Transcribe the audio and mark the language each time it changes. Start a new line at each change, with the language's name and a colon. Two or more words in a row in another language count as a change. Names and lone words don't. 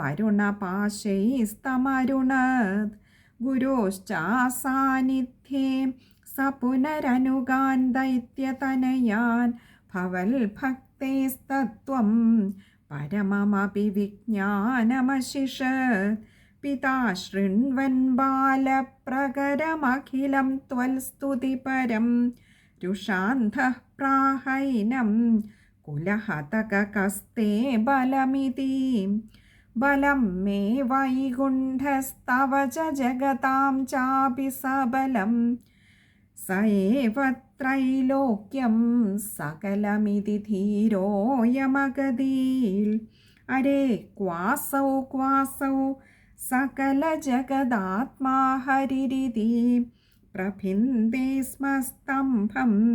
Sanskrit: वरुणपाशैस्तमरुणत् गुरोश्चासान्निध्ये स पुनरनुगान् दैत्यतनयान् भवल्भक्तेस्तत्त्वं परममपि विज्ञानमशिषत् पिता शृण्वन् बालप्रकरमखिलं त्वल्स्तुतिपरं रुषान्धः प्राहैनं कुलहतककस्ते बलमिति ബലം മേ വൈകുണ്ഠസ്തവ ച ജഗതാം ചാപി സബലം സ ഏവ ത്രൈലോക്യം സകലമിതി ധീരോയമഗതീൽ അരേ ക്വാസൗ ക്വാസൗ സകല ജഗദാത്മാ ഹരിരിതി പ്രഭിന്ദേ സ്മ സ്തംഭം